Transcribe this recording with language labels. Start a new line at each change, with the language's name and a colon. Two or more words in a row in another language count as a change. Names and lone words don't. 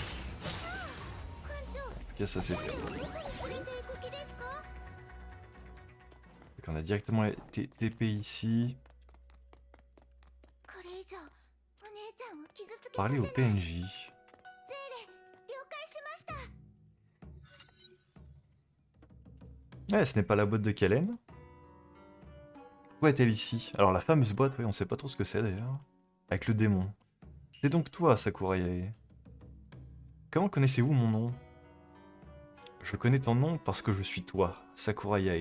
French: En tout cas, ça c'est... Donc on a directement TP ici.
Japanese: これ以上お姉ちゃんを傷つけさせ
French: Parler
Japanese: な
French: au
Japanese: い。
French: PNJ.
Japanese: 了解しました。
French: Ouais, ce n'est pas la boîte de Kellen. Où est-elle ici? Alors la fameuse boîte, oui, on sait pas trop ce que c'est d'ailleurs. Avec le démon. C'est donc toi, Sakurayae. Comment connaissez-vous mon nom? Je connais ton nom parce que je suis toi, Sakurayae.